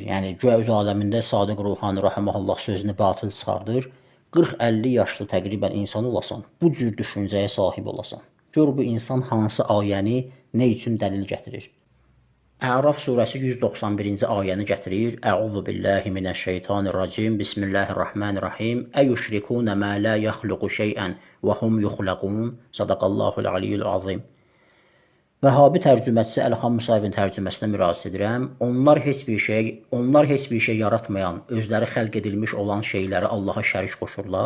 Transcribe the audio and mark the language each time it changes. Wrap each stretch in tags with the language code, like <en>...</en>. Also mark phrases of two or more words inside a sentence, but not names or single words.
<az>Yəni göy öz aləmində Sadiq Ruhani rahimehullah sözünü batıl çıxardır. 40-50 yaşlı təqribən insan olasan, bu cür düşüncəyə sahib olasan. Gör bu insan hansı ayəni nə üçün dəlil gətirir? Əraf surəsi 191-ci ayəni gətirir.</az> <ar>أعوذ بالله من الشيطان الرجيم. بسم الله الرحمن الرحيم. أيشركون ما لا يخلق شيئا وهم يخلقون. صدق الله العلي العظيم.</ar> <az>Vəhabi tərcüməçisi Əlham Musayevin tərcüməsinə müraciət edirəm. Onlar heç bir şey yaratmayan, özləri xəlq edilmiş olan şeyləri Allaha şərik qoşurlar.</az>